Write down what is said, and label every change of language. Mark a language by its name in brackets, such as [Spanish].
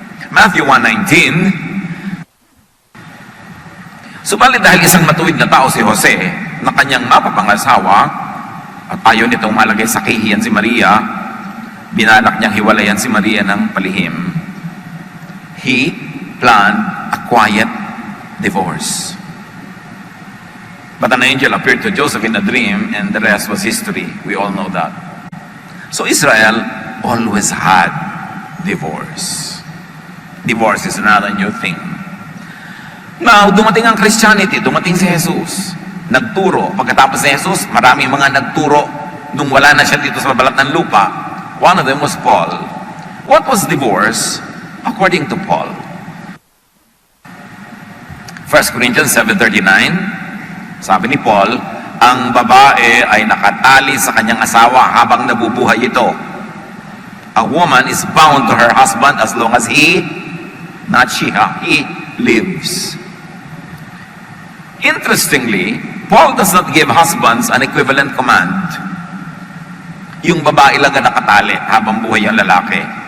[English] Matthew 1:19. [Filipino] Subalit dahil isang matuwid na tao si Jose na kanyang mapapangasawa at ayaw nitong malagay sa kahihiyan si Maria, binalak niyang hiwalayan si Maria ng palihim. [English] He planned a quiet divorce. But an angel appeared to Joseph in a dream, and the rest was history. We all know that. So Israel always had divorce. Divorce is not a new thing. [Filipino] Now, dumating ang Christianity, dumating si Jesus. Nagturo. Pagkatapos ni Jesus, maraming mga nagturo nung wala na siya dito sa balat ng lupa. [English] One of them was Paul. What was divorce according to Paul? 1 Corinthians 7:39. [Filipino] Sabi ni Paul, ang babae ay nakatali sa kanyang asawa habang nabubuhay ito. [English] A woman is bound to her husband as long as he, not she, he lives. Interestingly, Paul does not give husbands an equivalent command. [Filipino] Yung babae lang ang nakatali habang buhay ang lalaki.